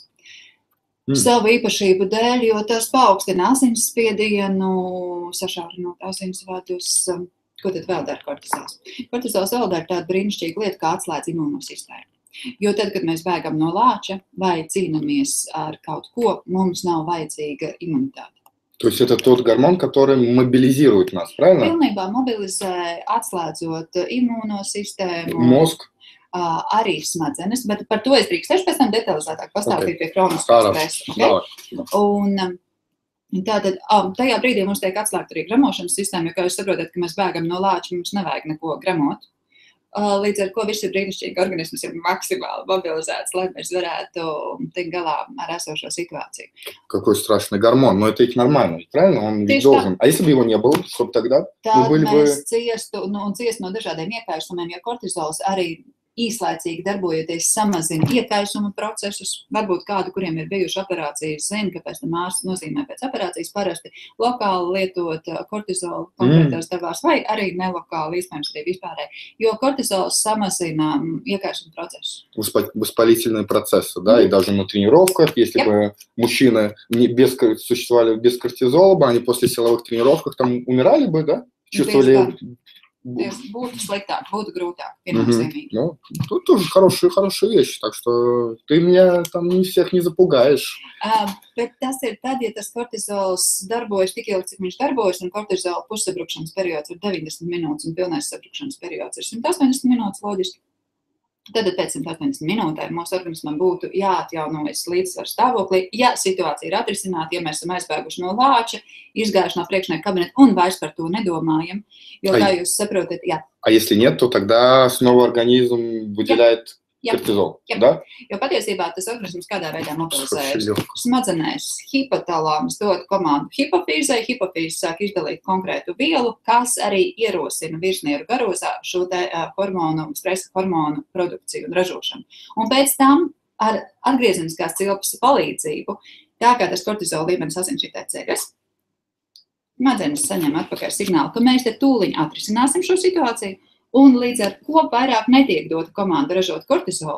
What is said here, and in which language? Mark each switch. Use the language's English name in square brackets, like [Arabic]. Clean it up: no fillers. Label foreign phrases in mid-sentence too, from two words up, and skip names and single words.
[Latvian] Savu īpašību dēļ, jo tas paaugstina asinsspiedienu, sašaurinot asinsvadus. Ko tad vēl dara kortizols? Kortizols vēl dara tādu brīnišķīgu lietu, kā atslēdz imūnosistēmu. Jo tad, kad mēs bēgam no lāča vai cīnamies ar kaut ko, mums nav vajadzīga imunitāte. [Russian] То есть это тот гормон, который мобилизирует нас, правильно? [Latvian] Pilnībā mobilizē, atslēdzot imūnosistēmu. Mozg. Arī smadzenes, bet par to es drīkstēšu pēc tam detalizētāk pastāstīt pie kroniskā stresa. Okay? Un tātad, tajā brīdī mums tiek atslēgta arī gramošanas sistēma, jo, kā jūs saprotat, ka mēs bēgam no lāča, mums nevajag neko gramot. Līdz ar ko viss ir brīnišķīgi, organisms ir maksimāli mobilizēts, lai mēs varētu tikt galā ar esošo situāciju. [Russian] Какой страшный гормон, но это ведь нормально, правильно? Он ведь должен. А если бы его не было, чтобы тогда мы были бы... [Latvian] Tad mēs ciestu no dažādiem iekaisumiem, jo kortizols arī īslaicīgi darbojoties samazina iekaisuma procesus. Varbūt kādu, kuriem ir bijuši operācijas, zina, ka pēc tam ārsts nozīmē pēc operācijas parasti lokāli lietot kortizolu konkrētās devās, vai arī nelokāli, iespējams arī vispārēji, jo kortizols samazina iekaisuma procesus. [Russian] Воспалительные процессы, да, и даже на тренировках, если бы мужчины существовали без кортизола, бы они после силовых тренировок там умирали бы, да? Чувствовали... [Latvian] Būtu sliktāk, būtu grūtāk, viennozīmīgi. [Russian] Ну, тут тоже хорошая вещь, так что ты меня там не всех не запугаешь. [Latvian] Bet tas ir tad, ja tas kortizols darbojas tik ilgi, cik viņš darbojas, un kortizola pussabrukšanas periods ir 90 minūtes, un pilnais sabrukšanas periods ir 180 minūtes, loģiski. Tad pēc 180 minūtēm mūsu organismam būtu jāatjaunojas līdzsvaru stāvoklī, ja situācija ir atrisināta, ja mēs esam aizbēguši no lāča, izgājuši no priekšnieka kabineta un vairs par to nedomājam, jo, kā jūs saprotat, jā. [Russian] А если нет, то тогда снова организм выделяет кортизол, да? [Latvian] Jo patiesībā tas organisms kādā veidā mobilizējas. Smadzenēs hipotalāmas dod komandu hipofīzei, hipofīze sāk izdalīt konkrētu vielu, kas arī ierosina virsnieru garozā šo te hormonu, stresa hormonu produkciju un ražošanu. Un pēc tam ar atgriezeniskās cilpas palīdzību, tā kā tas kortizola līmenis asinsritē ceļas, smadzenes saņem atpakaļ signālu, ka mēs te tūliņ atrisināsim šo situāciju, un līdz ar ko vairāk netiek dota komanda ražot kortizolu.